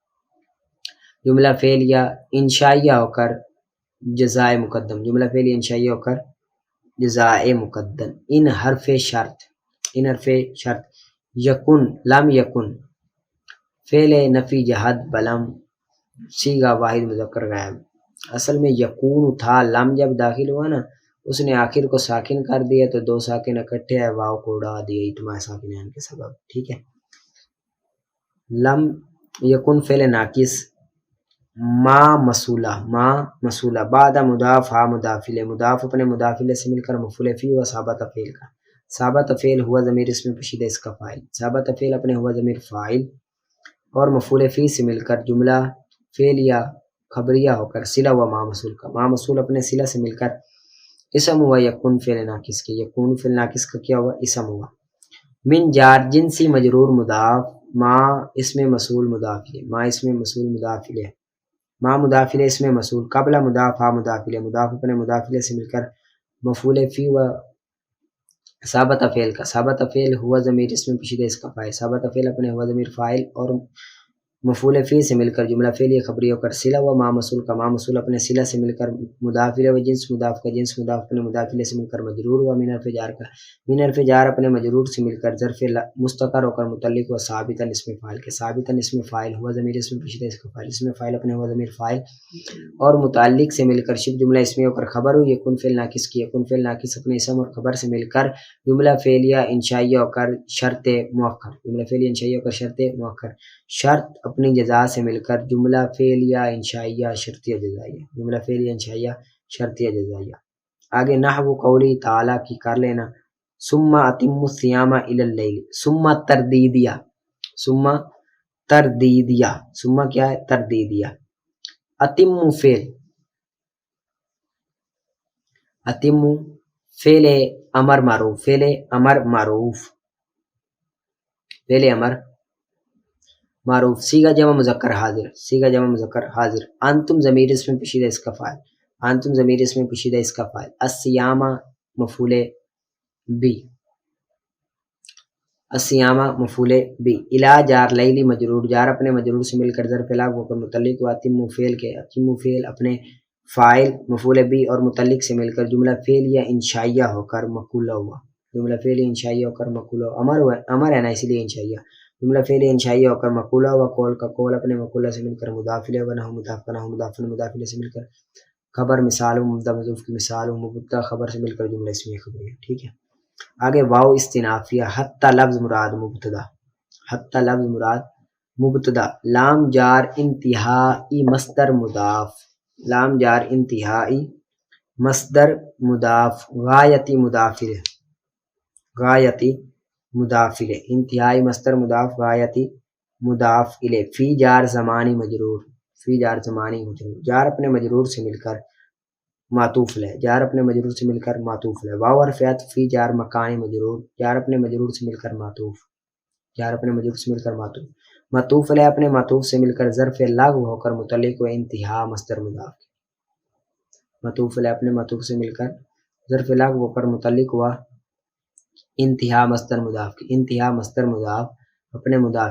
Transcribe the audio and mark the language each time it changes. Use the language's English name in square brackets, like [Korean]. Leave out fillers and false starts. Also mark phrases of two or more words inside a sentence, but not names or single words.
[Urdu] جملہ فعل یا انشائیہ ہو کر جزائے مقدم، جملہ فعل یا انشائیہ ہو کر جزائے مقدم، ان حرف شرط، ان حرف شرط یکن لم یکن فعل نفی جہد بلم صیغہ واحد مذکر غائب، اصل میں یکون تھا، لم جب داخل ہوا نا اس نے آخر کو ساکن کر دیا تو دو ساکن اکٹھے ہے، واو کو اڑا دیا اجتماع ساکنین کے سبب، ٹھیک ہے۔ لم یکن فعل ناقص، ما موصولہ، ما موصولہ بعد مضاف ہا مضاف الیہ، مضاف اپنے مضاف الیہ سے مل کر مفعول فی و ثابت فعل کا، ثابت فعل ہوا ضمیر اس میں پوشیدہ اس کا فاعل، ثابت فعل اپنے ہوا ضمیر فاعل اور مفعول فی سے مل کر جملہ فعل یا خبریہ ہو کر صلہ و ما موصول کا، ما موصول اپنے صلہ سے مل کر اسم ہوا یکون فعل ناقص کے، یکون فعل ناقص کا کیا ہوا اسم ہوا۔ من جار جنسی مجرور مضاف، ما اسم موصول مضاف الیہ، ما اسم موصول مضاف الیہ، ما مضاف الیہ اسم موصول، قبل مضاف ہا مضاف الیہ، مضاف اپنے مضاف الیہ سے مل کر مفعول فی و ثابت فعل کا، ثابت فعل ہوا ضمیر اس میں پوشیدہ اس کا فاعل، ثابت فعل اپنے ہوا ضمیر فاعل اور مفعول فی سے مل کر جملہ فعل یا خبریہ ہو کر صلہ و ما موصول کا، ما موصول اپنے صلہ سے مل کر مضاف الیہ و جنس مضاف کا، جنس مضاف اپنے مضاف الیہ سے مل کر مجرور و من حرف جار کا، من حرف جار اپنے مجرور سے مل کر ظرف مستقر ہو کر متعلق و ثابتا اسم فاعل کے، ثابتا اسم فاعل ہوا ضمیر اس میں پوشیدہ اس کا فاعل، اسم فاعل اپنے ہوا ضمیر فاعل اور متعلق سے مل کر شبہ جملہ اسمیہ ہو کر خبر ہوئی یکون فعل ناقص کی، یکون فعل ناقص اپنے اسم اور خبر سے مل کر جملہ فعلیہ انشائیہ ہو کر شرط مؤخر، جملہ فعلیہ انشائیہ ہو کر شرط مؤخر، شرط اپنی جزا سے مل کر جملہ فعلیہ انشائیہ شرطیہ جزائیہ، جملہ فعلیہ انشائیہ شرطیہ جزائیہ۔ آگے نحو قولی تعالیٰ کی کر لینا، [Arabic] ثم اتموا الصیام الی اللیل، [Urdu] ثم تردیدیہ، ثم تردیدیہ، ثم کیا ہے تردیدیہ، اتموا فعل، اتموا فعل امر معروف، فعل امر معروف، فعل امر معروف، صیغہ جمع مذکر حاضر، صیغہ جمع مذکر حاضر، انتم ضمیر اس میں پوشیدہ اس کا فاعل، انتم ضمیر اس میں پوشیدہ اس کا فاعل، الصیام مفعول بی، الصیام مفعول بی، الی جار لیلی مجرور، جار اپنے مجرور سے مل کر ظرف لاغ ہو کر متعلق و اتموا فعل کے، اتموا فعل اپنے فاعل مفعول بی اور متعلق سے مل کر جملہ فعل یا انشائیہ ہو کر مقولہ ہوا، جملہ فعل انشائیہ ہو کر مقولہ، امر ہے نا اسی لیے انشائیہ، جملہ فعل انشائیہ ہو کر مقولہ ہوا، قول کا قول اپنے مقولہ سے مل کر مضاف الیہ و نحو مضاف کا نحو مضاف مضاف الیہ سے مل کر خبر مثال و مبتدا محذوف کی مثال و مبتدا خبر سے مل کر جملہ اسمیہ خبریہ، ٹھیک ہے۔ آگے واو استنافیہ، حتی لفظ مراد مبتدا، حتی لفظ مراد مبتدا لام جار انتہائی مصدر مضاف، لام جار انتہائی مصدر مضاف، غایتی مضافر، غایتی مضافر، انتہائی مصدر مضاف غایتی مضاف الیہ، فی جار زمانی مجرور، فی جار زمانی مجرور، جار اپنے مجرور سے مل کر معطوف ہے، جار اپنے مجرور سے مل کر معطوف ہے، واو حرف عطف فی جار مکانی مجرور، جار اپنے مجرور سے مل کر معطوف، جار اپنے مجرور سے مل کر معطوف، معطوف علیہ اپنے معطوف سے مل کر ظرف لغو ہو کر متعلق و انتہا مصدر مضاف، معطوف علیہ اپنے معطوف سے مل کر ظرف لغو ہو کر متعلق ہوا انتہا مصدر مضاف کی، انتہا مصدر مضاف اپنے مضاف